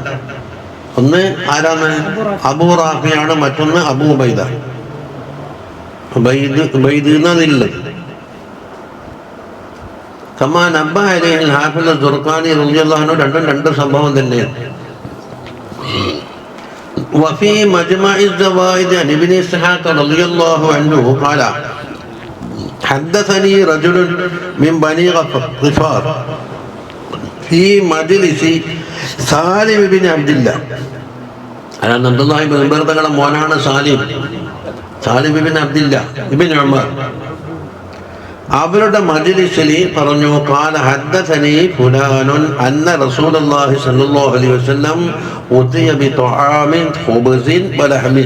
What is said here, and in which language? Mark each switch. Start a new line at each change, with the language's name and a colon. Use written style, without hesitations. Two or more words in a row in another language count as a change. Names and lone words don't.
Malayalam: ഒന്ന് ആരാണ്? അബൂ റാഫിയാണ്, മറ്റൊന്ന് അബൂ ഉബൈദ. എന്നതിലുള്ളത്.
Arabic: كما نبه عليه الحافظ درخاني رضي الله عنه
Malayalam: രണ്ടും രണ്ട് സംഭവം തന്നെയാണ്.
Arabic: وفي مجمع الزوائد عن ابن اسحاق رضي الله عنه قال حدثني رجل من بني غفار في مجلس സാലിം ഇബ്നു അബ്ദുല്ലാ.
Malayalam: അതാണ് അബ്ദുല്ലാഹി ഇബ്നു ഉമർ തങ്ങളുടെ മോനാണ് സാലിം ഇബ്നു അബ്ദുല്ലാ ഇബ്നു ഉമർ. അവരുടെ മജ്ലിസിൽ പറഞ്ഞു,
Arabic: قال حدثني فلان أن رسول الله صلى الله عليه وسلم أتي بطعام خبز ولحم.